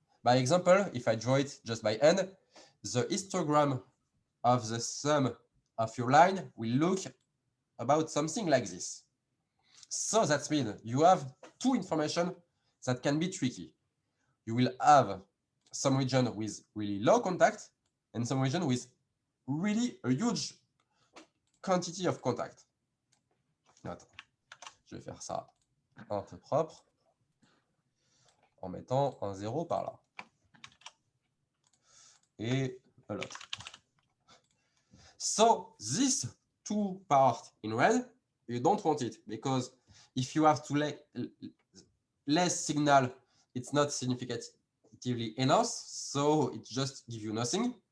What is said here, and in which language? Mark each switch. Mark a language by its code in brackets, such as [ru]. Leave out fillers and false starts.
[en] By example, if I draw it just by hand, the histogram of the sum of your line will look about something like this. So that means you have two information that can be tricky. You will have some region with really low contact and some region with really a huge quantity of contact. [fr] Attends, je vais faire ça un peu propre en mettant un 0 par là. Et l'autre. [en] So this two part in red, you don't want it because if you have to less signal, it's not significatively enough, so it just gives you nothing.